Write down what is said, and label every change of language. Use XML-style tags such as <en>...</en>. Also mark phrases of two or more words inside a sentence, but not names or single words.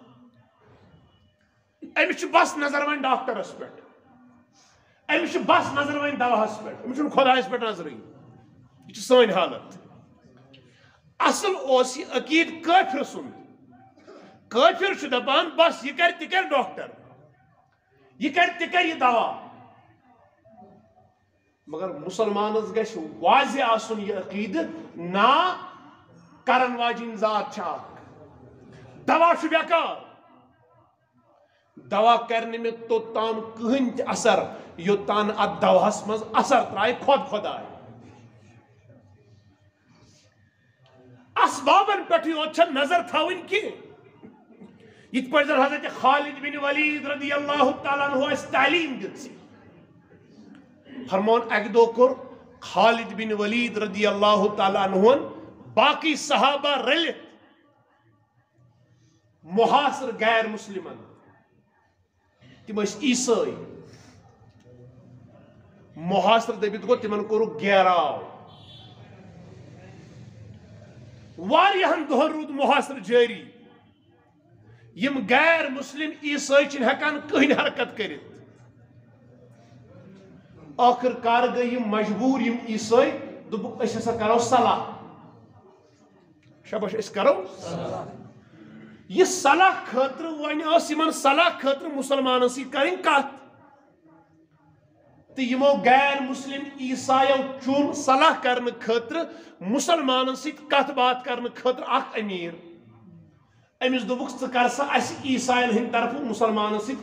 <ks>أمِس چھُ بس نظر وۄنۍ ڈاکٹرس پٮ۪ٹھ أمِس چھُ بس نظر وۄنۍ دواہس پٮ۪ٹھ أمِس چھُنہٕ خۄدایس پٮ۪ٹھ نظرٕے یہِ چھِ سٲنۍ حالت اصل اوس یہِ عقیٖد کٲفِر سُنٛد کٲفِر چھُ دپان بس یہِ کرِ تہِ کرِ ڈاکٹر یہِ کرِ تہِ کرِ یہِ دوا مگر مسلمانس گژھِ واضح آسُن یہِ عقیٖدٕ نا کرن واجیٚنۍ ذات چھِ اکھ دوا چھُ بیکار</ks> <ur>دوا کرنے میں</ur> <ks>توٚتام کٕہٕنۍ تہِ اثر یوٚتام اتھ دواہس منٛز اثر ترٛایہِ خۄداے اسبابن پٮ۪ٹھٕے یوت چھنہٕ نظر تھاوٕنۍ کینٛہہ یِتھ پٲٹھۍ زن حضرت خالد بن ولید</ks> <ar>رضی اللہ تعالیٰ عنہ</ar> <ks>اسہِ تعلیٖم دِژ فرمون اکہِ دۄہ کوٚر خالد بن ولید رضی اللہ تعالیٰ عنہن باقی صحابہ رٔلِتھ محاصر غیر مسلمن تم عیسائی محاصر دبت گو تمن کورُکھ گیراو واریاہن دۄہن روٗد محاصر جٲری یم غیر مسلم عیسائی چھِنہٕ ہٮ۪کان کٕہٕنۍ حرکت کٔرِتھ ٲخٕر کار گٔے یم مجبوٗر یم عیسائی دوٚپُکھ أسۍ ہسا کرو صلح شاباش أسۍ کرو یہ صلح خاطر ون ٲس یمن صلح خاطر مسلمانن سۭتۍ کرٕنۍ کتھ تہٕ یمو غیر مسلم عیسایو چُن صلح کرنہٕ خاطر مسلمانن سۭتۍ کتھ باتھ کرنہٕ خاطر اکھ امیر أمِس دوٚپُکھ ژٕ کر سا اسہِ عیساین ہٕنٛدِ طرفہٕ مسلمانن سۭتۍ</ks>